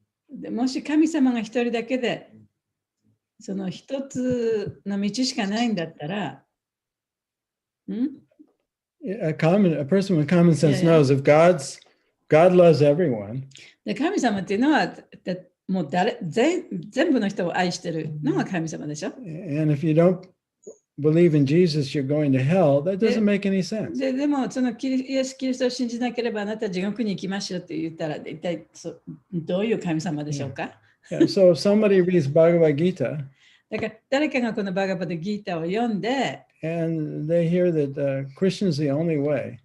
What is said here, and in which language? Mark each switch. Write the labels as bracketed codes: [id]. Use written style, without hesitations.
[ja] でもし神様が一人だけで、その一つの道しかないんだったら、 [en] A person with common sense knows if God loves everyone. [ja] で神様っていうのはもう全部の人を愛してるのが神様でしょ。 [en] And if you don't believe in Jesus, you're going to hell. That doesn't make any sense. [ja] でもそのイエス・キリストを信じなければあなたは地獄に行きましょうって言ったら一体どういう神様でしょうか。 [en] So if somebody reads Bhagavad Gita, [ja] だから誰かがこのバガバッドギーターを読んで、 [en] and they hear that Krishna is the only way.